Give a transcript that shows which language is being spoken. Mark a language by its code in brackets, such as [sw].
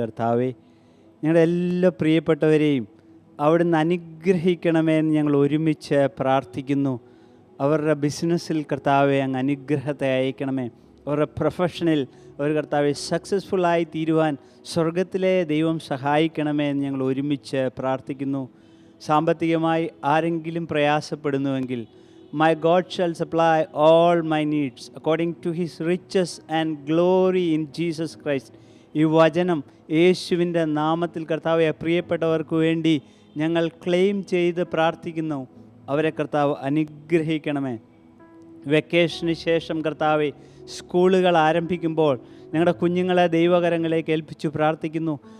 [ml] കർത്താവെ, ഞങ്ങളുടെ എല്ലാ പ്രിയപ്പെട്ടവരെയും അവിടുന്ന് അനുഗ്രഹിക്കണമെന്ന് ഞങ്ങൾ ഒരുമിച്ച് പ്രാർത്ഥിക്കുന്നു. അവരുടെ ബിസിനസ്സിൽ കർത്താവെ അങ്ങ് അനുഗ്രഹത്തെ അയക്കണമേ. അവരുടെ പ്രൊഫഷനിൽ അവർ കർത്താവെ സക്സസ്ഫുള്ളായി തീരുവാൻ സ്വർഗത്തിലെ ദൈവം സഹായിക്കണമേ എന്ന് ഞങ്ങൾ ഒരുമിച്ച് പ്രാർത്ഥിക്കുന്നു. സാമ്പത്തികമായി ആരെങ്കിലും പ്രയാസപ്പെടുന്നുവെങ്കിൽ [en] My God shall supply all my needs according to his riches and glory in Jesus Christ. [ml] ഈ വചനം യേശുവിൻ്റെ നാമത്തിൽ കർത്താവെ പ്രിയപ്പെട്ടവർക്ക് വേണ്ടി ഞങ്ങൾ ക്ലെയിം ചെയ്ത് പ്രാർത്ഥിക്കുന്നു. അവരെ കർത്താവ് അനുഗ്രഹിക്കണമേ. വെക്കേഷന് ശേഷം കർത്താവെ സ്കൂളുകൾ ആരംഭിക്കുമ്പോൾ ഞങ്ങളുടെ കുഞ്ഞുങ്ങളെ ദൈവകരങ്ങളിലേക്ക് ഏൽപ്പിച്ചു പ്രാർത്ഥിക്കുന്നു.